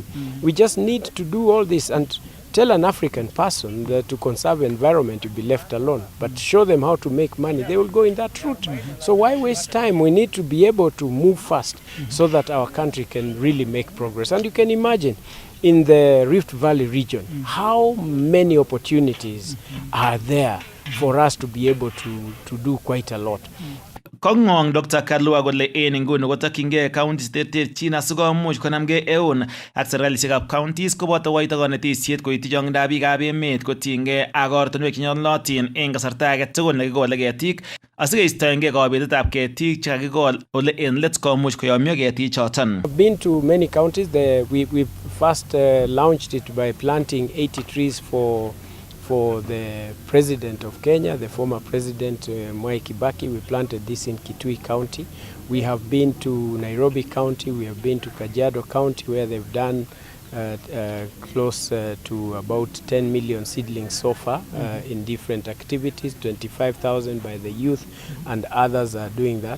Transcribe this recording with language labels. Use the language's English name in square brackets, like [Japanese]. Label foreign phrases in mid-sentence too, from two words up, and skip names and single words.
[English] We just need to do all this and tell an African person that to conserve environment you'll be left alone, but show them how to make money, they will go in that route. So why waste time? We need to be able to move fast so that our country can really make progress. And you can imagine in the Rift Valley region how many opportunities are there for us to be able to do quite a lot. [Kalenjin] Kongong Dr. Kalua kole nguni kotokyingei counties terterchin asikomuch konamgei eun ak serikalishekab counties koboto waita konetisiet koityi chong'indab biikab emet kotinygei ak ortinwek chenyolnotin eng kasarta age tugul nekikole ketik asikeistoengei kobetetab ketik chekakikol ole en let komuch koyomyo ketik choton. [English] I've been to many counties. We first launched it by planting 80 trees for the President of Kenya, the former President Mwai Kibaki. We planted this in Kitui County. We have been to Nairobi County, we have been to Kajiado County where they've done close to about 10 million seedlings so far in different activities, 25,000 by the youth and others are doing that.